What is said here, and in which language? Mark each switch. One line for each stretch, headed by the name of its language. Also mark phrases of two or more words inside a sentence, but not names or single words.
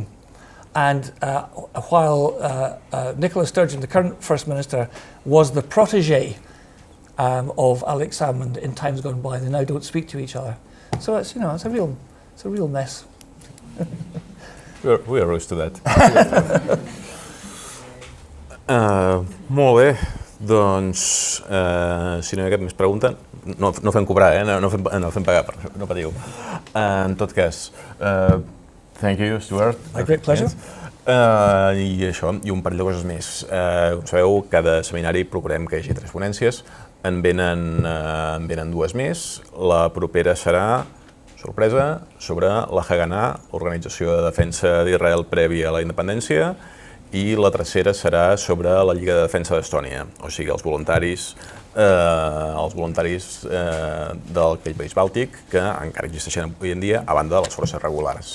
English: And while Nicola Sturgeon, the current First Minister, was the protege of Alex Salmond in times gone by, they now don't speak to each other. So it's a real mess. We are used to that.
Catalan: Molt bé, doncs si no hi ha cap més pregunta, no fem cobrar, no fem pagar, no patiu. En tot cas,
English: thank you, Stuart. My great pleasure.
Catalan: I això, i un parell de coses més. Com sabeu, cada seminari procurem que hi hagi 3 ponències, en venen 2 més. La propera serà, sorpresa, sobre la Haganah, l'Organització de Defensa d'Israel prèvia a la independència, i la tercera serà sobre la Lliga de Defensa d'Estònia, o sigui, els voluntaris d'aquell país bàltic que encara existeixen avui en dia a banda de les forces regulars.